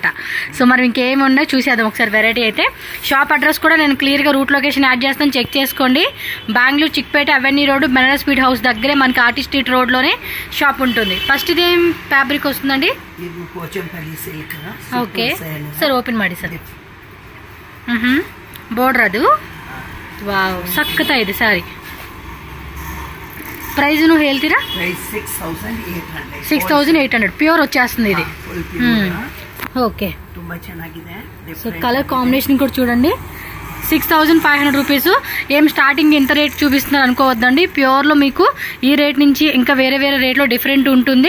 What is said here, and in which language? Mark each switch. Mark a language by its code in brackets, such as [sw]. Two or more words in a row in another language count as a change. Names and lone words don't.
[te] సో మరి ఇంకేమి ఉన్నాయో చూసేద్దాం ఒకసారి వెరైటీ అయితే. షాప్ అడ్రస్ కూడా నేను క్లియర్గా రూట్ లొకేషన్ యాడ్ చేస్తాను, చెక్ చేసుకోండి. బెంగళూరు చిక్పేట అవెన్యూ రోడ్ బెనారస్ స్వీట్ హౌస్ దగ్గరే మనకి ఆర్టిస్ట్ స్ట్రీట్ రోడ్లోనే షాప్ ఉంటుంది. ఫస్ట్ ఇదేం ఫ్యాబ్రిక్ వస్తుందండి? ఓకే సార్, ఓపెన్ [kn] ಮಾಡಿ ಸರ್. బోర్డర్ ಅದು ವಾವ್ ಸಕ್ಕತ್ತ ಇದೆ ಸಾರಿ. [te] ప్రైస్ నువ్వు ಹೇಳ್ತೀರಾ? 6800 ప్యూర్ వచ్చేస్తుంది ఇది. ఓకే, సో కలర్ కాంబినేషన్ కూడా చూడండి. 6500 రూపీస్. ఏం స్టార్టింగ్ ఇంత రేట్ చూపిస్తున్నారు అనుకోవద్దండి. ప్యూర్లో మీకు ఈ రేట్ నుంచి ఇంకా వేరే వేరే రేట్లో డిఫరెంట్ ఉంటుంది.